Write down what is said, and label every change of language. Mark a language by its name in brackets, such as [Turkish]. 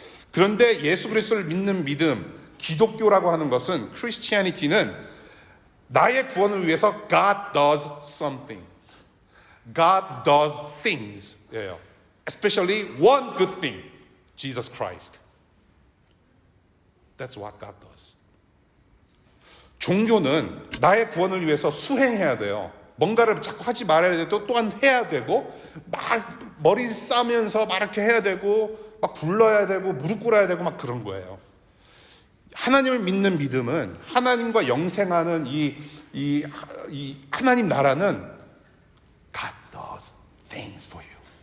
[Korean] 그런데 예수 그리스도를 믿는 믿음, 기독교라고 하는 것은, Christianity는 나의 구원을 위해서 [English] God does something. God does things. [Korean] 예요. [English] Especially one good thing, Jesus Christ. That's what God does. [Korean] 종교는 나의 구원을 위해서 수행해야 돼요. 뭔가를 자꾸 하지 말아야 되고 또한 해야 되고 막 머리 싸면서 막 이렇게 해야 되고 막 불러야 되고 무릎 꿇어야 되고 막 그런 거예요. 하나님을 믿는 믿음은 하나님과 영생하는 이 하나님 나라는 [English] God does things for you.